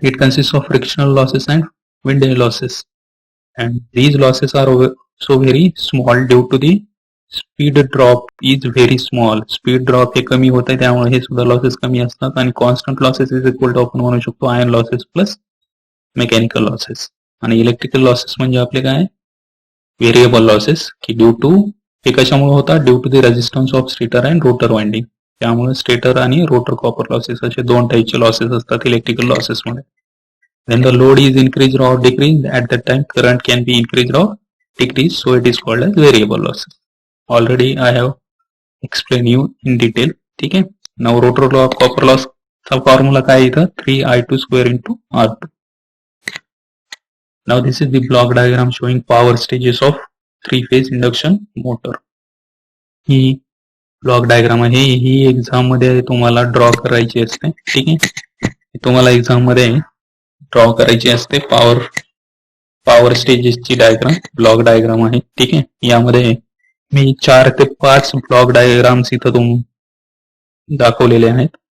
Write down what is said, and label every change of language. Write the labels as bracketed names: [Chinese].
[English] It consist of frictional losses and windage losses, and these losses are so very small due to the speed drop is very small. [Marathi] Speed drop हे कमी होत आहे, त्यामुळे हे सुद्धा losses कमी असतात, आणि constant losses is equal to आपण म्हणू शकतो iron losses plus mechanical losses. आणि इलेक्ट्रिकल लॉसेस म्हणजे आपले काय? व्हेरिएबल लॉसेस, की ड्यू टू, हे कशामुळे होतात? [English] Due to the resistance of stator and rotor winding. [Marathi] त्यामुळे स्टेटर आणि रोटर कॉपर लॉसेस असे दोन टाईपचे लॉसेस असतात इलेक्ट्रिकल लॉसेस मध्ये. [English] When the load is increased or decreased, at that time current can be increased or decreased, so it is called as variable losses. Already I have explained you in detail. [Hindi] ठीक है. [English] Now rotor copper loss [Marathi] चा formula काय इथं? [English] 3I2 square into R2. Now this is the block diagram showing power stages of three-phase induction motor. [Marathi] He block diagram आहे, ही exam मध्ये तुम्हाला draw करायची असते. ठीक आहे, तुम्हाला एक्झाम मध्ये ड्रॉ करायची असते पॉवर स्टेजेसची डायग्राम, ब्लॉक डायग्राम आहे. ठीक आहे, यामध्ये मी 4 ते 5 ब्लॉक डायग्राम्स इथं दाखवलेले आहेत.